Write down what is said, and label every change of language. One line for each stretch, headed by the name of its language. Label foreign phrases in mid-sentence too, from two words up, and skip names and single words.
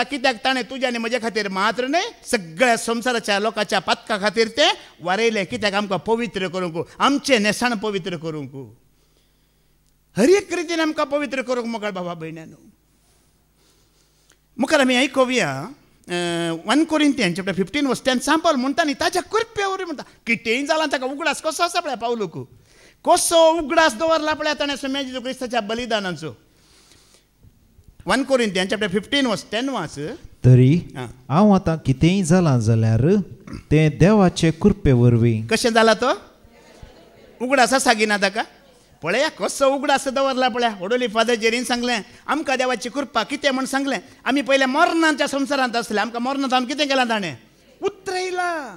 Konkani: कित्याक ताणें तुज्या आनी म्हजे खातीर मात्र न्हय सगळ्या संवसाराच्या लोकांच्या पातका खातीर तें वारयलें. कित्याक आमकां पवित्र करूंक, आमचें नेसाण पवित्र करूंक, हर एक रितीन आमकां पवित्र करूंक मोगाळ बाबा भयण्यानो. मुखार आमी आयकुया 1 Corinthians chapter 15 verse 10 सांपल म्हणटा न्ही ताच्या कृपे वरवीं म्हणटा. कितेंय जालां ताका उगडास कसो आसा पळय पावलूक. कसो उगडास दवरला पळय ताणें सोम्या जेजू क्रिस्ताच्या बलिदानाचो. 1 Corinthians chapter 15 verse 10 वाच. तरी हांव आतां कितेंय जालां जाल्यार तें देवाचे कृपे वरवीं. कशें जाला तो उगडास सागिना ताका. पळया कसो उगडास दवरला पळया. वडोली फादर जेरीन सांगलें आमकां देवाची कृपा कितें म्हण सांगलें. आमी पयले मरणाच्या संवसारांत आसले, आमकां मरणांत आमी कितें केलां ताणें उतरयलां.